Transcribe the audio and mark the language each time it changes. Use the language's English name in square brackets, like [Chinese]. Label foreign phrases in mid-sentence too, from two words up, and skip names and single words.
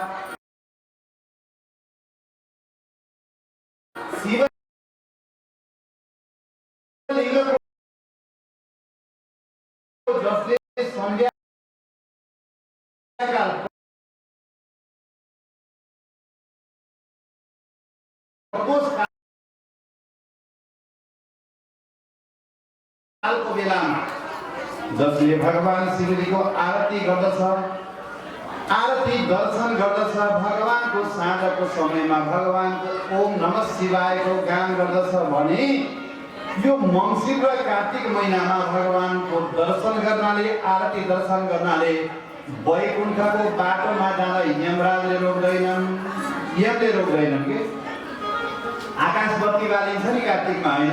[Nepali] शिवलिङ्गको जसले सन्ध्याकाल कालको बेलामा जसले भगवान शिवजीको आरती गर्दछ, आरती दर्शन गर्दछ, भगवानको साँझको समयमा भगवानको [Sanskrit] ओम नमः शिवायको [Nepali] गान गर्दछ भने यो मङ्सिर र कार्तिक महिनामा भगवानको दर्शन गर्नाले, आरती दर्शन गर्नाले वैकुण्ठको बाटोमा जाँदा यमराजले रोक्दैनन्, यमले रोक्दैनन् के? आकाश बत्ती बालिन्छ नि कार्तिकमा, होइन?